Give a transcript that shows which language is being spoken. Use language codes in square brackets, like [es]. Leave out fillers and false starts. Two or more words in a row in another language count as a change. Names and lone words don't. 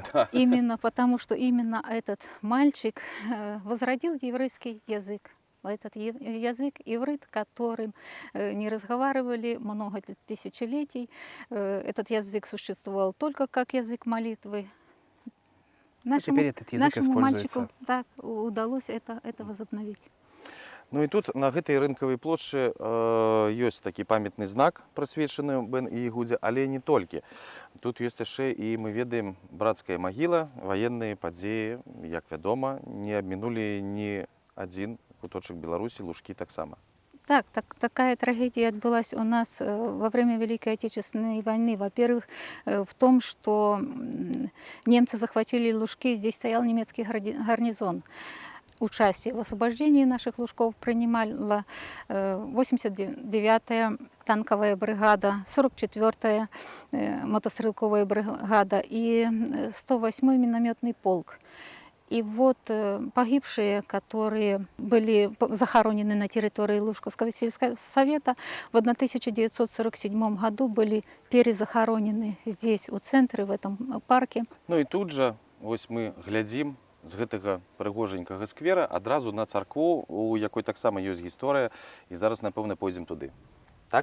[ru] Именно потому, что именно этот мальчик возродил еврейский язык. Этот язык иврит, которым не разговаривали много тысячелетий. Этот язык существовал только как язык молитвы. Теперь этот язык используется. Мальчику, так, удалось это возобновить. [be] Ну і тут на гэтай рынкавай плошчы ёсць такі памятны знак, прысвечаны Бен і Ігудзе, але не толькі. Тут ёсць яшчэ і мы ведаем брацкая магіла, ваенныя падзеі, як вядома, не абмінулі ні адзін куточак Беларусі, Лужкі таксама. [ru] Так, такая трагедия отбылась у нас во время Великой Отечественной войны. Во-первых, в том, что немцы захватили Лужки, здесь стоял немецкий гарнизон. Участие в освобождении наших Лужков принимала 89-я танковая бригада, 44-я мотострелковая бригада и 108-й минометный полк. И вот погибшие, которые были захоронены на территории Лужковского сельсовета, в 1947 году были перезахоронены здесь, у центра, в этом парке. [be] Ну і тут жа вось мы глядзім з гэтага прыгоженькага сквера адразу на царкву, у якой таксама ёсць гісторыя, і зараз, напэўна, пойдзем туды. Так?